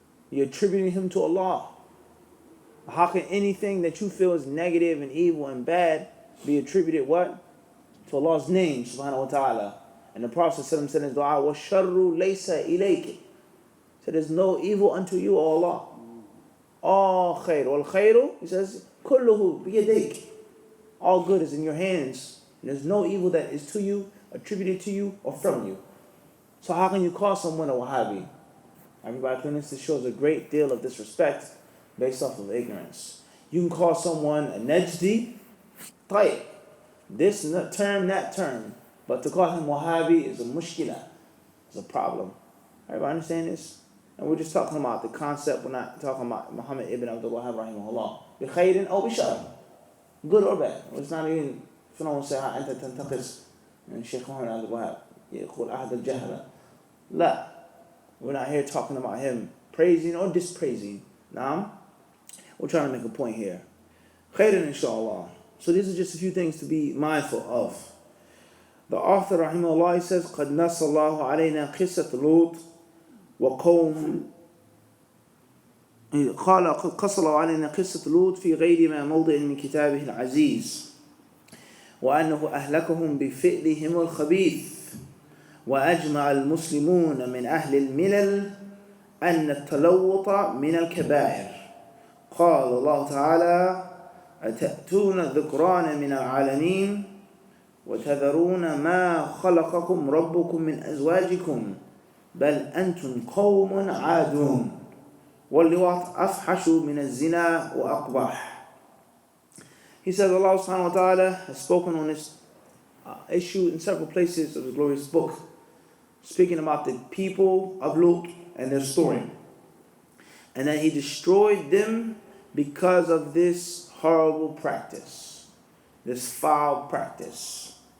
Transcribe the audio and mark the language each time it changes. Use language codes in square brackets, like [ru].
[en] You're attributing him to Allah. How can anything that you feel is negative and evil and bad be attributed what? To Allah's name, subhanahu wa ta'ala. And the Prophet said in his dua, [ar] وَالشَّرُّ لَيْسَ إِلَيْكِ. [en] So there's no evil unto you, O Allah. All khair. [ar] وَالْخَيْرُ, [en] he says, [ar] كُلُّهُ بِيَدَيْكِ. [en] All good is in your hands. And there's no evil that is to you, attributed to you, or from you. So how can you call someone a Wahhabi? Everybody clearly, this shows a great deal of disrespect based off of ignorance. You can call someone a Najdi, طيب. This term, that term. But to call him Wahhabi is a mushkila. It's a problem. Everybody understand this? And we're just talking about the concept. We're not talking about Muhammad ibn Abdul Wahhab rahimahullah. [ar] بِخَيْرٍ أو بِشَرٍ. [en] Good or bad. It's not even, if you don't say how [ar] أنت تنتقص من [en] Shaykh Muhammad Abdul Wahhab. [ar] يقول أحد الجهلة. لا. [en] We're not here talking about him praising or dispraising. Now, we're trying to make a point here. Khairan inshallah. So these are just a few things to be mindful of. The author rahimahullah says, [ar] قَدْ نَصَّ اللَّهُ عَلَيْنَا قِصَّةَ لُوطٍ وَقَوْمٍ قال قد قص الله علينا قصة لوط في غير ما موضع من كتابه العزيز وأنه أهلكهم بفعلهم الخبيث وأجمع المسلمون من أهل الملل أن التلوط من الكبائر. قال الله تعالى أتأتون الذكران من العالمين وتذرون ما خلقكم ربكم من أزواجكم بل أنتم قوم عادون واللواط أفحش من الزنا وأقبح. [en] He says Allah subhanahu wa ta'ala has spoken on this issue in several places of the glorious book, speaking about the people of Lut and their story, and that he destroyed them because of this horrible practice, this foul practice.